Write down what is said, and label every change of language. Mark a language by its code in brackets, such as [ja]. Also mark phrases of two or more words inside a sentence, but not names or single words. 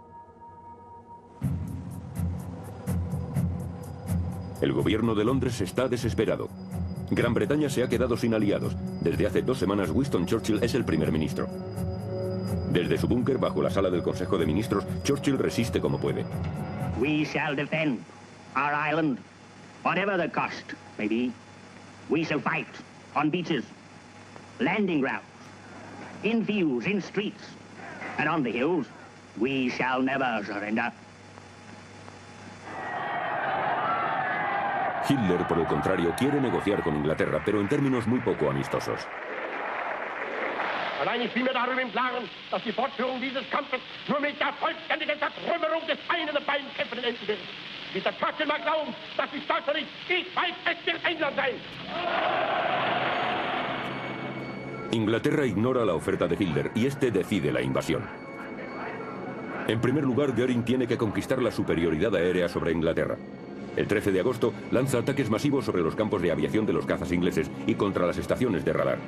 [es] El gobierno de Londres está desesperado. Gran Bretaña se ha quedado sin aliados. Desde hace 2 semanas, Winston Churchill es el primer ministro. Desde su búnker, bajo la sala del Consejo de Ministros, Churchill resiste como puede. [en] We shall defend our island, whatever the cost may be. We shall fight on beaches, landing grounds, in fields, in streets, and on the hills. We shall never surrender. [es] Hitler, por el contrario, quiere negociar con Inglaterra, pero en términos muy poco amistosos. [de] Allein ich bin mir darüber im Klaren, dass die Fortführung dieses Kampfes nur mit der vollständigen Zertrümmerung des einen und beiden Kämpfenden enden wird. Mr. Churchill mag glauben, dass ich Deutschland nicht, ich weiß, es wird England sein. [es] Inglaterra ignora la oferta de Hitler y este decide la invasión. En primer lugar, Göring tiene que conquistar la superioridad aérea sobre Inglaterra. El 13 de agosto lanza ataques masivos sobre los campos de aviación de los cazas ingleses y contra las estaciones de radar.